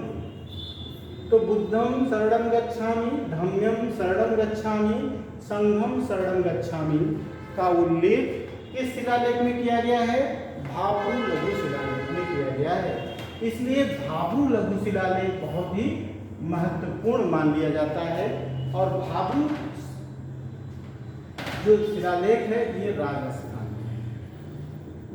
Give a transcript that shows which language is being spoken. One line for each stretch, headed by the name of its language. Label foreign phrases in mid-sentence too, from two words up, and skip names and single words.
Pali: तो बुद्धम शरणम गच्छामि, धम्यम शरणम गच्छामि, संघम शरणम गच्छामि
Hindi: का उल्लेख किस शिलालेख में किया गया है? भाब्रू लघु शिलालेख में किया गया है। इसलिए भाब्रू लघु शिलालेख बहुत ही महत्वपूर्ण मान लिया जाता है। और भाब्रू जो शिलालेख है ये राजस्थान में है।